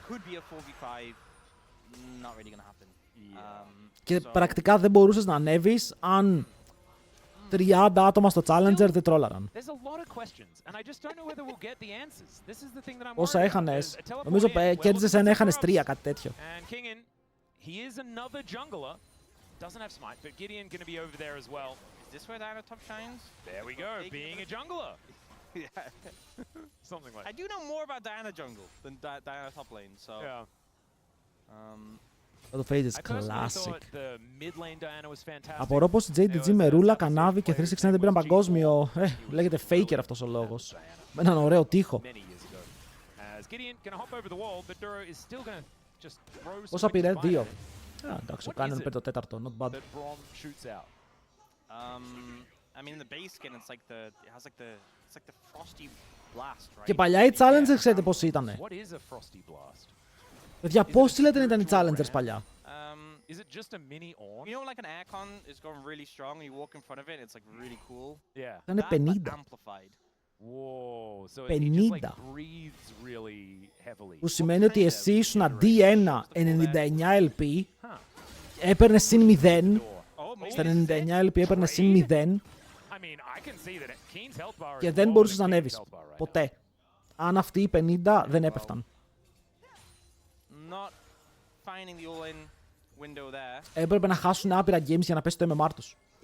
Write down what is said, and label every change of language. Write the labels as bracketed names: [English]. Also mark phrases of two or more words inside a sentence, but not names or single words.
[Greek] Και πρακτικά δεν μπορούσες να ανέβεις αν 30 άτομα στο Challenger δεν τρόλαραν. Όσα έχανες, νομίζω κέρδιζες ένα, έχανες 3, κάτι τέτοιο. [English] I do know more about Diana jungle than Diana top lane, so... Το Phase is classic. [Greek] Απορώ πως η JDG με ρούλα, κανάβι και 369 δεν πήραν παγκόσμιο. Λέγεται faker αυτός ο λόγος. Με έναν ωραίο τοίχο. Πόσα πήρε, 2. Εντάξει, ο Κάνιον πήρε το τέταρτο, [English] not bad. [Greek] Και παλιά οι Challengers ξέρετε πώς ήτανε. Παιδιά, πώς λέτε ήταν οι Challengers παλιά. [English] Is it just a mini on? You know, like an aircon is going really strong and you walk in front of it, it's like really cool. Yeah. [Greek] Ήταν 50. [English] Whoa, so 50. it just like breathes really heavily. [Greek] Που σημαίνει ότι εσύ ήσουν D1 99 LP, έπαιρνες συν 0. Στα 99 LP έπαιρνες συν 0. Και δεν μπορούσες να ανέβεις. Ποτέ. Αν αυτοί οι 50 δεν έπεφταν. Έπρεπε να χάσουν άπειρα games για να πέσει το MMR τους.